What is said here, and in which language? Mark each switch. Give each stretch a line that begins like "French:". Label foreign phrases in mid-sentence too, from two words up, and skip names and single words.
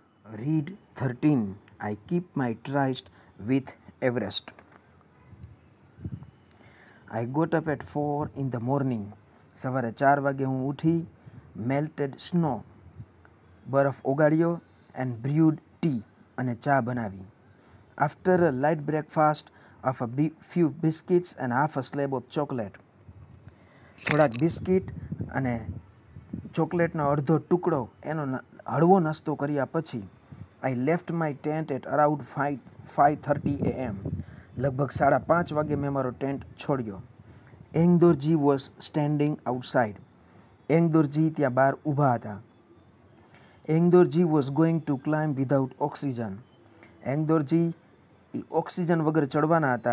English: Read 13. I keep my tryst with Everest. I got up at 4 in the morning.
Gujarati: સવારે 4 વાગે હું ઉઠી.
English: Melted snow,
Gujarati: બરફ ઓગાળ્યો,
English: and brewed tea,
Gujarati: અને ચા બનાવી.
English: After a light breakfast of a few biscuits and half a slab of chocolate,
Gujarati: થોડાક બિસ્કિટ અને ચોકલેટનો અડધો ટુકડો એનો હળવો નાસ્તો કર્યા પછી
English: I left my tent at around 5:30 a.m.
Gujarati: લગભગ 5:30 વાગે મેં મારો ટેન્ટ છોડ્યો.
English: Angdorji was standing outside.
Gujarati: એંગદોરજી ત્યાં બહાર ઊભા હતા.
English: Angdorji was going to climb without oxygen.
Gujarati: એંગદોરજી ઓક્સિજન વગર ચડવાના હતા.